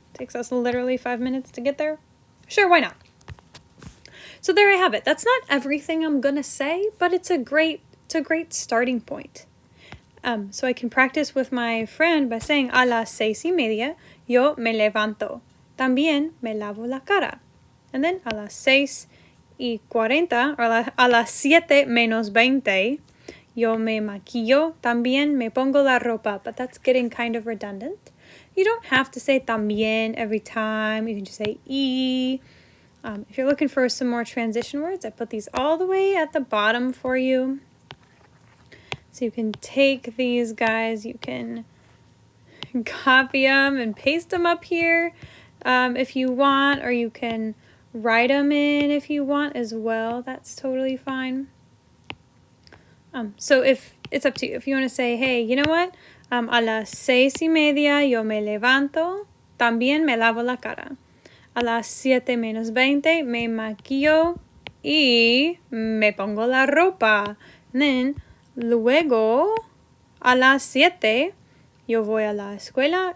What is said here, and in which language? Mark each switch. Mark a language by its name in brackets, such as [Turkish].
[English] Takes us literally 5 minutes to get there? Sure, why not? So there I have it. That's not everything I'm gonna say, but it's a great starting point. So I can practice with my friend by saying [Spanish] a las 6:30 yo me levanto. También me lavo la cara. [English] And then [Spanish] a las 6:40 [English] or [Spanish] a las 7 menos 20 yo me maquillo. También me pongo la ropa. [English] But that's getting kind of redundant. You don't have to say también every time. You can just say y. If you're looking for some more transition words, I put these all the way at the bottom for you. So you can take these guys, you can copy them and paste them up here if you want, or you can write them in if you want as well. That's totally fine. So if it's up to you. If you want to say, hey, you know what? [Spanish] A las 6:30 yo me levanto, también me lavo la cara. A las 7 menos 20 me maquillo y me pongo la ropa. [English] And then, [Spanish] luego, a las 7, yo voy a la escuela.